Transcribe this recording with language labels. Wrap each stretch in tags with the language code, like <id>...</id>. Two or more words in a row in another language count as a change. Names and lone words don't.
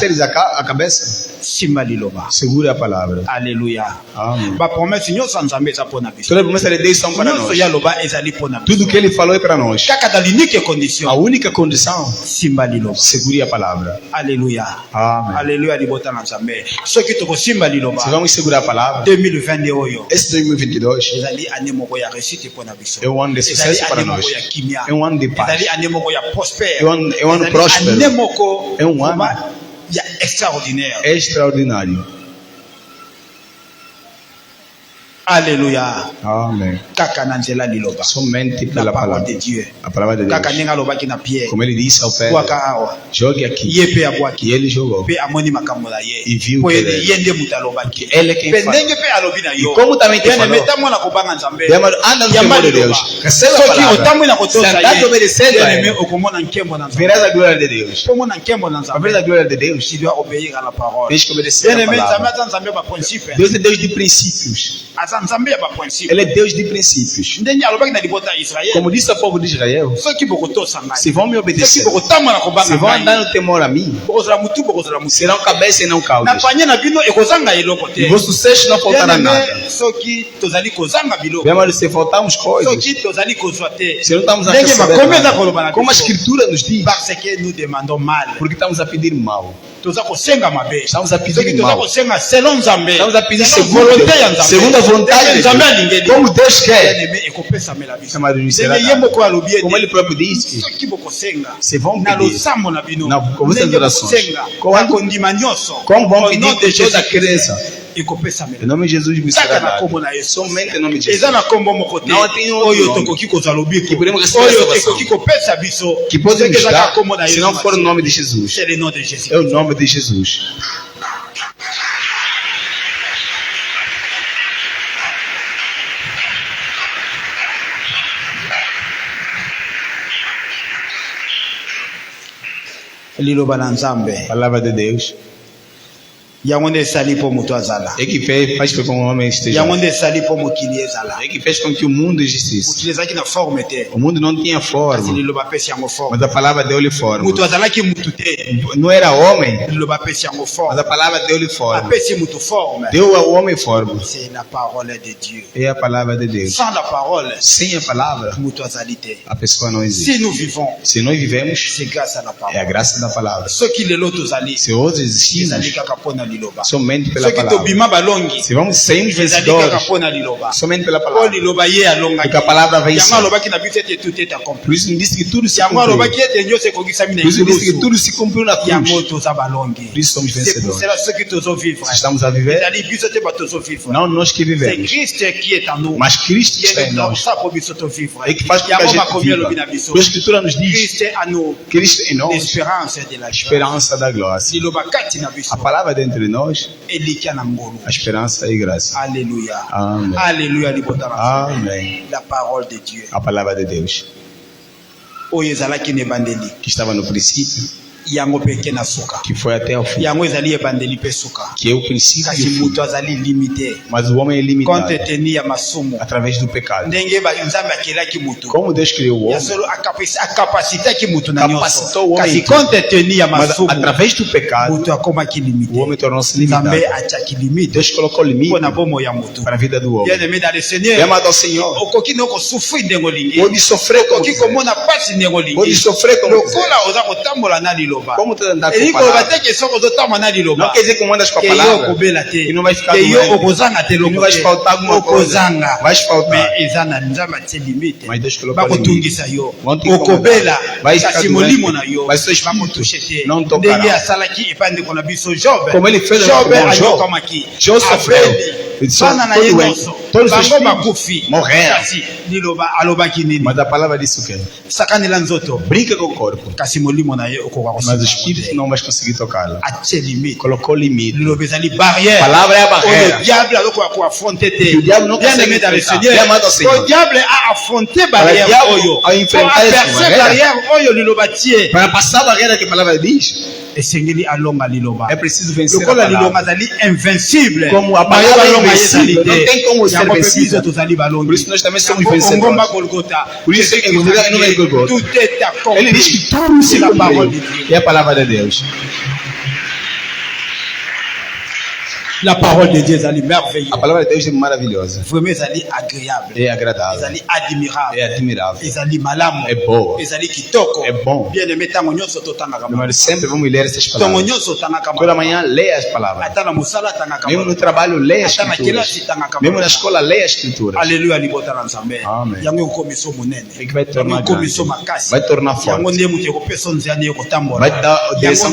<pt>Agora, para seres a cabeça,</pt> <ln>Simba liloba.</ln> <pt>Segura a palavra. Alléluia. Amém.</pt> <ln>Ba promesse nyonso nzambe eza pona biso.</ln> <pt>Toda promessa de Deus são para</pt> <ln>Nyonso</ln> <pt>nós.</pt> <ln>ya loba ezali pona biso.</ln> <pt>Tudo que ele falou é para nós.</pt> <ln>Kaka</ln> <fr>dans l'unique condition.</fr> <pt>A única condição,</pt> <ln>Simba liloba.</ln> <pt>segure a palavra. Alléluia. Amém.</pt> <ln>Alléluia libota na nzambe. Soki toko simba liloba.</ln> <pt>Se vamos segurar a palavra,</pt> <ln>2022 oyo.</ln> <pt>esse 2022</pt> <ln>Ezali année moko ya réussite pona biso.</ln> <pt>é um ano de sucesso para nós. É um ano de paz.</pt> <ln>Ezali année moko ya prospère.</ln> <pt>É um ano próspero.</pt> <ln>Année moko</ln> <pt>É um ano</pt> <ln>ya extraordinaire.</ln> <pt>extraordinário. Alléluia. Amém.</pt> <ln>Kaka na nzela liloba.</ln> <pt>Somente</pt> <fr>La</fr> <pt>pela</pt> <fr>parole</fr> <pt>palavra.</pt> <fr>de Dieu.</fr> <pt>A palavra de</pt> <ln>Kaka</ln> <pt>Deus.</pt> <ln>ndenge alobaki na Pierre.</ln> <pt>Como ele disse ao Pedro,</pt> <ln>Bwaka awa.</ln> <pt>jogue aqui.</pt> <ln>Ye pe abwaki.</ln> <pt>E ele jogou.</pt> <ln>Pe amoni makambo na ye.</ln> <pt>E viu</pt> <ln>Po</ln> <pt>que</pt> <ln>ye</ln> <pt>ele-</pt> <ln>ye nde mutu alobaki.</ln> <pt>Ele é quem</pt> <ln>Pe</ln> <pt>fala.</pt> <ln>ndenge pe alobi na yo.</ln> <pt>E como também te</pt> <fr>Bien</fr> <pt>falou.</pt> <ln>aimé, tamona kobanga nzambe.</ln> <pt>Anda no</pt> <ln>Yamba</ln> <pt>temor de</pt> <ln>liloba.</ln> <pt>Deus. Receba a</pt> <ln>Soki</ln> <pt>palavra.</pt> <ln>otamwi na</ln> <pt>Se</pt> <ln>kotosa</ln> <pt>andar</pt> <ln>ye.</ln> <pt>obedecendo</pt> <fr>Bien</fr> <pt>a</pt> <fr>aimé,</fr> <pt>ele,</pt> <ln>okomona nkembo na nzambe.</ln> <pt>verás a glória de Deus.</pt> <ln>Po mona nkembo na</ln> <pt>Para</pt> <ln>nzambe.</ln> <pt>ver a glória de Deus,</pt> <fr>Tu dois obéir à la parole.</fr> <pt>tens que obedecer</pt> <fr>Bien</fr> <pt>a</pt> <ln>aimé, nzambe</ln> <pt>palavra.</pt> <ln>aza nzambe ba principe.</ln> <pt>Deus é Deus de princípios.</pt> <ln>Aza nzambe ya ba principe.</ln> <pt>Ele é Deus de princípios.</pt> <ln>Ndenge alobaki na libota ya Israel.</ln> <pt>Como disse ao povo de Israel,</pt> <ln>Soki bokotosa ngai.</ln> <pt>se vão me</pt> <ln>Soki</ln> <pt>obedecer,</pt> <ln>bokotambola kobanga</ln> <pt>se vão</pt> <ln>ngai.</ln> <pt>andar no temor a mim,</pt> <ln>Bokozala mutu, bokozala mutu.</ln> <pt>serão cabeça e não</pt> <ln>Na</ln> <pt>caudas.</pt> <ln>panye na bino ekozanga eloko</ln> <pt>E</pt> <ln>te.</ln> <pt>vos sucesso não faltará nada.</pt> <fr>Bien-aimé,</fr> <ln>soki tozali kozanga biloko.</ln> <pt>Bem, mas se faltarmos coisas,</pt> <ln>Soki tozali kozwa te.</ln> <pt>se não estamos a</pt> <ln>Ndenge bakomi eza</ln> <pt>receber</pt> <ln>koloba na</ln> <pt>nada, como a</pt> <ln>biso.</ln> <pt>Escritura nos diz,</pt> <fr>Parce que nous demandons mal.</fr> <pt>porque estamos a pedir mal.</pt> <ln>Toza kosenga mabe.</ln> <pt>Estamos a pedir</pt> <ln>Soki toza</ln> <pt>mal.</pt> <ln>kosenga selon Nzambe.</ln> <pt>Estamos a pedir</pt> <fr>Selon</fr> <pt>segundo,</pt> <ln>volonté ya Nzambe.</ln> <pt>segundo a vontade</pt> <ln>Ndenge</ln> <pt>de</pt> <ln>Nzambe</ln> <pt>Deus.</pt> <ln>alingeli.</ln> <pt>Como Deus quer.</pt> <fr>Bien-aimé,</fr> <ln>ekopesamela biso.</ln> <pt>Essa maioria será</pt> <ln>Ndenge ye</ln> <pt>dada.</pt> <ln>moko alobi ete,</ln> <pt>Como ele próprio diz que</pt> <ln>soki bokosenga</ln> <pt>se vão</pt> <ln>na</ln> <pt>pedir</pt> <ln>losambo na bino, na-</ln> <pt>com vossas</pt> <ln>ndenge</ln> <pt>orações,</pt> <ln>bokosenga</ln> <pt>com-</pt> <ln>na kondima nyonso,</ln> <pt>como vão</pt> <fr>au</fr> <pt>pedir</pt> <fr>nom de</fr> <pt>com toda a</pt> <fr>Jésus,</fr> <pt>crença,</pt> <ln>ekopesamela.</ln> <pt>em nome de Jesus me será</pt> <ln>Kaka na</ln> <pt>dado.</pt> <ln>kombo na Yesu.</ln> <pt>Somente em nome de</pt> <ln>Eza</ln> <pt>Jesus.</pt> <ln>na kombo moko te</ln> <pt>Não tem outro</pt> <ln>oyo</ln> <pt>nome.</pt> <ln>tokoki kozwa lobiko</ln> <pt>Que podemos receber</pt> <ln>oyo</ln> <pt>salvação.</pt> <ln>ekoki kopesa biso</ln> <pt>Que pode</pt> <ln>soki</ln> <pt>nos</pt> <ln>eza</ln> <pt>dar,</pt> <ln>kaka kombo na</ln> <pt>se</pt> <ln>Yesu</ln> <pt>não for o</pt> <ln>Masihi.</ln> <pt>nome de Jesus.</pt> <fr>C'est le nom de Jésus.</fr> <pt>É o nome de Jesus.</pt> <ln>liloba na Nzambe</ln> <pt>Palavra de Deus.</pt> <ln>yango nde esali mpo moto azala,</ln> <pt>É que faz com que um homem esteja.</pt> <ln>yango nde esali mpo mokili ezala.</ln> <pt>É que fez com que o mundo existisse.</pt> <ln>mokili ezalaki na forme te,</ln> <pt>O mundo não tinha</pt> <ln>kasi</ln> <pt>forma,</pt> <ln>liloba apesi yango forme.</ln> <pt>mas a palavra deu-lhe forma.</pt> <ln>moto azalaki mutu te,</ln> <pt>Não era homem,</pt> <ln>liloba apesi yango</ln> <pt>mas</pt> <fr>forme.</fr> <pt>a palavra deu-lhe forma.</pt> <ln>apesi mutu forme.</ln> <pt>Deu ao homem forma.</pt> <fr>C'est la parole de Dieu.</fr> <pt>É a palavra de Deus.</pt> <fr>Sans la parole,</fr> <pt>Sem a palavra,</pt> <ln>moto azali te.</ln> <pt>a pessoa não existe.</pt> <fr>Si nous vivons,</fr> <pt>Se nós vivemos,</pt> <fr>c'est grâce à la</fr> <pt>é a</pt> <fr>parole.</fr> <pt>graça da palavra.</pt> <ln>soki lelo tozali,</ln> <pt>Se hoje</pt> <ln>ezali</ln> <pt>existimos,</pt> <ln>kaka mpo na liloba.</ln> <pt>somente pela</pt> <ln>soki</ln> <pt>palavra.</pt> <ln>tobima balongi,</ln> <pt>Se vamos sairmos</pt> <ln>ezali kaka</ln> <pt>vencedores,</pt> <ln>mpo na liloba.</ln> <pt>somente pela</pt> <ln>mpo</ln> <pt>palavra.</pt> <ln>liloba ye alongaki.</ln> <pt>Porque a palavra vem</pt> <ln>yango</ln> <pt>sim.</pt> <ln>alobaki na biso ete</ln> <fr>tout est accompli.</fr> <pt>Por isso não disse que tudo se</pt> <ln>yango</ln> <pt>cumpriu.</pt> <ln>alobaki ete nyonso ekokisami na</ln> <pt>Por isso disse que</pt> <ln>ekulusu.</ln> <pt>tudo se cumpriu na</pt> <ln>yango</ln> <pt>cruz.</pt> <ln>toza balongi.</ln> <pt>Por isso somos</pt> <fr>C'est pour</fr> <pt>vencedores.</pt> <ln>cela soki tozovivre,</ln> <pt>Se estamos a viver,</pt> <ln>ezali biso te bato tozovivre.</ln> <pt>não nós que</pt> <fr>C'est</fr> <pt>vivemos,</pt> <fr>Christ qui est en nous.</fr> <pt>mas Cristo está em nós.</pt> <fr>Ça pour</fr> <ln>biso tovivre.</ln> <pt>É que faz com que a</pt> <ln>yango</ln> <pt>gente</pt> <ln>makomi alobi na</ln> <pt>viva.</pt> <ln>biso.</ln> <pt>Por a Escritura nos diz:</pt> <fr>Christ est en nous.</fr> <pt>Cristo em nós,</pt> <fr>L'espérance de la joie.</fr> <pt>esperança da glória.</pt> <ln>liloba kati na biso</ln> <pt>A palavra dentro de nós,</pt> <ln>elikia na ngolu.</ln> <pt>a esperança e graça. Alléluia. Amém.</pt> <ln>Alléluia libota na</ln> <pt>Amém.</pt> <fr>la parole de Dieu.</fr> <pt>A palavra de Deus,</pt> <ln>Oyo ezalaki na ebandeli.</ln> <pt>que estava no princípio,</pt> <ln>yango peke na suka.</ln> <pt>que foi até o fim,</pt> <ln>yango ezali ebandeli mpe suka.</ln> <pt>que é o princípio e</pt> <ln>kasi</ln> <pt>o fim.</pt> <ln>moto azali limité.</ln> <pt>Mas o homem é</pt> <fr>Compte</fr> <pt>limitado</pt> <ln>tenu ya masumu.</ln> <pt>através do pecado.</pt> <ln>ndenge nzambe akelaki moto.</ln> <pt>Como Deus criou o</pt> <ln>ya</ln> <pt>homem,</pt> <ln>solo akapasitaki moto na nyonso.</ln> <pt>Capacitou o homem</pt> <ln>kasi</ln> <pt>em tudo.</pt> <fr>compte tenu</fr> <ln>ya</ln> <pt>mas</pt> <ln>masumu</ln> <pt>através do pecado,</pt> <ln>moto akomaki</ln> <pt>o</pt> <fr>limité.</fr> <pt>homem tornou-se limitado.</pt> <ln>nzambe atiaki limite</ln> <pt>Deus colocou limite</pt> <ln>mpo na bomo ya moto.</ln> <pt>para a vida do homem.</pt> <fr>bien aimé dans le</fr> <pt>É</pt> <fr>Seigneur,</fr> <pt>amado ao Senhor,</pt> <ln>okoki no kosufri ndenge olingi,</ln> <pt>pode sofrer como</pt> <ln>okoki</ln> <pt>quiser,</pt> <ln>komona pasi ndenge</ln> <pt>pode</pt> <ln>olingi,</ln> <pt>sofrer como quiser.</pt> <ln>lokola oza kotambola na liloba.</ln> <pt>Como tu andar com a</pt> <ln>elingi koloba</ln> <pt>palavra,</pt> <ln>te ke soki ozotambola na</ln> <pt>não</pt> <ln>liloba</ln> <pt>quer dizer que andas com a</pt> <ln>ke yo</ln> <pt>palavra</pt> <ln>okobela te,</ln> <pt>e não vai ficar</pt> <ln>ke yo</ln> <pt>doente,</pt> <ln>okozanga te</ln> <pt>e não</pt> <ln>loko</ln> <pt>vai</pt> <ln>te,</ln> <pt>faltar alguma coisa,</pt> <ln>okozanga.</ln> <pt>vai faltar.</pt> <ln>Mais eza na nzambe atie limite,</ln> <pt>Mas Deus colocou</pt> <ln>bakotungisa yo,</ln> <pt>Vão te</pt> <ln>okobela</ln> <pt>incomodar. Vai ficar</pt> <ln>kasi</ln> <pt>doente.</pt> <ln>molimo na yo</ln> <pt>Mas seu espírito</pt> <ln>bakotushe te,</ln> <pt>não tocará.</pt> <ln>ndenge asalaki epai ndeko na biso Job.</ln> <pt>Como ele fez Job com Jó.</pt> <ln>anyokamaki,</ln> <pt>Jó sofreu.</pt> <ln>abeli</ln> <pt>Ele</pt> <ln>bana na</ln> <pt>ficou</pt> <ln>ye</ln> <pt>doente.</pt> <ln>nyonso</ln> <pt>Todos os</pt> <ln>bango</ln> <pt>filhos</pt> <ln>bakufi,</ln> <pt>morreram.</pt> <ln>kasi liloba alobaki nini?</ln> <pt>Mas a palavra disse o quê?</pt> <ln>sakanela nzoto,</ln> <pt>Brinca com o corpo,</pt> <ln>kasi molimo na ye okoka</ln> <pt>mas o</pt> <ln>kosunga</ln> <pt>espírito</pt> <ln>te.</ln> <pt>não vai conseguir tocá-la.</pt> <ln>atie limite,</ln> <pt>Colocou limite.</pt> <ln>liloba ezali barrière.</ln> <pt>A palavra é a</pt> <ln>oyo</ln> <pt>barreira.</pt> <ln>diable azokoka koaffronte te.</ln> <pt>Que o diabo não</pt> <fr>bien</fr> <pt>consegue</pt> <fr>aimé dans le</fr> <pt>enfrentar.</pt> <fr>Seigneur,</fr> <pt>Bien amado ao Senhor. o</pt> <fr>diable a affronté</fr> <pt>Para</pt> <fr>barrière</fr> <pt>o diabo</pt> <ln>oyo,</ln> <pt>a enfrentar essa</pt> <fr>apercer</fr> <pt>barreira.</pt> <ln>barrière oyo liloba tie,</ln> <pt>Para passar a barreira que a palavra diz,</pt> <ln>esengeli alonga liloba.</ln> <pt>é preciso vencer a</pt> <ln>lokola liloba</ln> <pt>palavra.</pt> <ln>azali invincible,</ln> <pt>Como a</pt> <ln>Maye</ln> <pt>palavra é</pt> <ln>balonga</ln> <pt>invencível,</pt> <ln>ezali</ln> <pt>não tem como ser</pt> <ln>yango mpe</ln> <pt>vencível.</pt> <ln>biso tozali balongi.</ln> <pt>Por isso nós também somos</pt> <ln>Yango</ln> <pt>vencedores.</pt> <ln>ongomba Golgotha.</ln> <pt>Por isso Jésus em Golgotha, em nome de Golgotha.</pt> <fr>tout est accompli.</fr> <pt>Ele diz que tudo se</pt> <fr>C'est la parole de</fr> <pt>cumpriu.</pt> <fr>Dieu.</fr> <pt>É a palavra de Deus.</pt> <fr>La parole de Dieu est merveilleuse.</fr> <pt>A palavra de Deus é maravilhosa.</pt> <fr>Vraiment, elle est agréable.</fr> <pt>É agradável.</pt> <fr>Elle est admirable.</fr> <pt>É admirável.</pt> <fr>Elle est malamo.</fr> <pt>É boa.</pt> <fr>Elle est kitoko.</fr> <pt>É bom.</pt> <fr>Bien aimé,</fr> <ln>tango nyonso totanga kama.</ln> <pt>Mas sempre vamos ler essas</pt> <ln>Tango</ln> <pt>palavras.</pt> <ln>nyonso tanga kama.</ln> <pt>Toda manhã leia as palavras.</pt> <ln>Atana musala tanga kama.</ln> <pt>Mesmo no trabalho, leia as</pt> <ln>Atana</ln> <pt>escrituras.</pt> <ln>kelasi tanga kama.</ln> <pt>Mesmo na escola, leia as escrituras.</pt> <ln>Alléluia, libota na nzambe.</ln> <pt>Amen.</pt> <ln>Yango komiso munene.</ln> <pt>É que vai tornar</pt> <ln>Yango komiso</ln> <pt>grande.</pt> <ln>makasi.</ln> <pt>Vai tornar</pt> <ln>Yango</ln> <pt>forte.</pt> <ln>ndiye mutu ekopeso nzela ndiye kotambola.</ln> <pt>Vai dar direção</pt>